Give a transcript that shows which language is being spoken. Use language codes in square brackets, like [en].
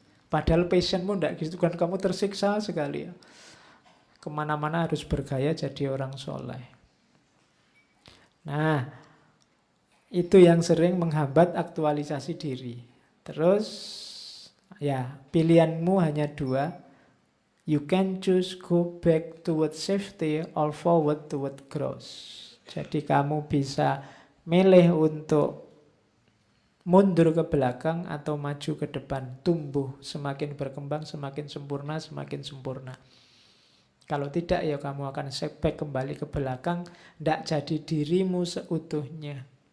[id] Padahal passionmu enggak gitu kan, kamu tersiksa sekali ya. Kemana-mana harus bergaya jadi orang soleh. Nah, itu yang sering menghambat aktualisasi diri. Terus, ya pilihanmu hanya dua. [en] You can choose go back toward safety or forward toward growth. [id] Jadi kamu bisa milih untuk mundur ke belakang atau maju ke depan. Tumbuh, semakin berkembang, semakin sempurna, semakin sempurna. Kalau tidak, ya kamu akan setback kembali ke belakang, tidak jadi dirimu seutuhnya.